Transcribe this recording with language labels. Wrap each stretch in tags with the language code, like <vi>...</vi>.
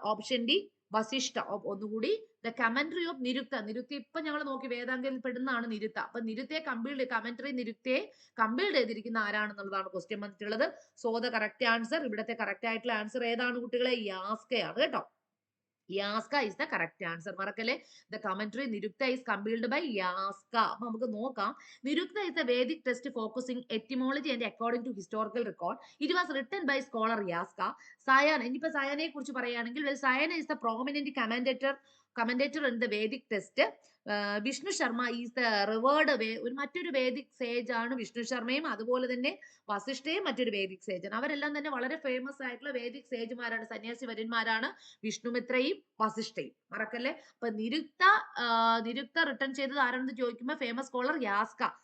<ml>Option D Vasishtha. ഒന്നുകൂടി,</ml> <en>The commentary of Nirukta.</en> <ml>നിരുക്ത ഇപ്പൊ ഞങ്ങൾ നോക്കി വേദാംഗത്തിൽ പെടുന്നതാണ് നിരുക്ത. അപ്പൊ നിരുക്തയെ കമന്ററി നിരുക്തയെ കമ്പീൽഡ് ചെയ്തിരിക്കുന്ന ആരാണെന്നുള്ളതാണ് ക്വസ്റ്റ്യൻ വന്നിട്ടുള്ളത്. സോ ദ കറക്റ്റ് ആൻസർ, ഇവിടത്തെ കറക്റ്റ് ആയിട്ടുള്ള ആൻസർ ഏതാണ് കുട്ടികളെ? യാസ്കയാണ് കേട്ടോ.</ml> <en>Yaska is the correct answer.</en> <ml>മറക്കല്ലേ,</ml> <en>the commentary Nirukta is compiled by Yaska. അപ്പൊ നമുക്ക് നോക്കാം. Nirukta is a Vedic text focusing etymology and according to historical record. It was written by scholar Yaska. Sayana,</en> <ml>ഇനിയിപ്പോ സായാഹ്നയെ കുറിച്ച് പറയുകയാണെങ്കിൽ</ml> <en>Sayana is the prominent commentator in the Vedic text.</en> <ml>Vishnu Sharma</ml> <en>is the revered</en> <ml>ഒരു മറ്റൊരു വേദിക് സേജ് ആണ് വിഷ്ണു ശർമ്മയും. അതുപോലെ തന്നെ വസിഷ്ഠയും മറ്റൊരു വേദിക് സേജാണ്. അവരെല്ലാം തന്നെ വളരെ ഫേമസ് ആയിട്ടുള്ള വേദിക് സേജുമാരാണ്, സന്യാസി വര്യന്മാരാണ് വിഷ്ണുമിത്രയും വസിഷ്ഠയും. മറക്കല്ലേ. അപ്പൊ നിരുക്ത റിട്ടേൺ ചെയ്തത് ആരാണെന്ന് ചോദിക്കുമ്പോൾ ഫേമസ് സ്കോളർ യാസ്ക.</ml>